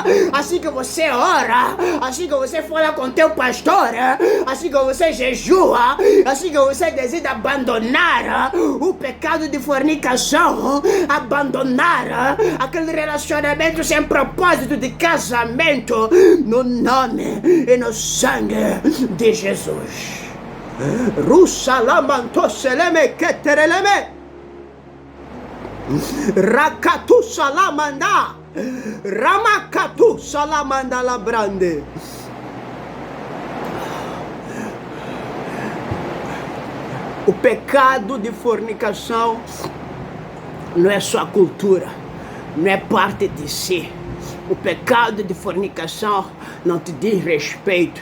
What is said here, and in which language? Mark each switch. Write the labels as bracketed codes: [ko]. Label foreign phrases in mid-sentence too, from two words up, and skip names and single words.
[pt] Assim que você ora, assim que você fala com teu pastor, assim que você jejua, assim que você decide abandonar o pecado de fornicação, abandonar aquele relacionamento sem propósito de casamento, no nome e no sangue de Jesus. Rusalamantoseleme ketereleme Rakatu salamanda Ramakatu salamanda labrande. O pecado de fornicação não é só cultura, não é parte de si. O pecado de fornicação não te diz respeito.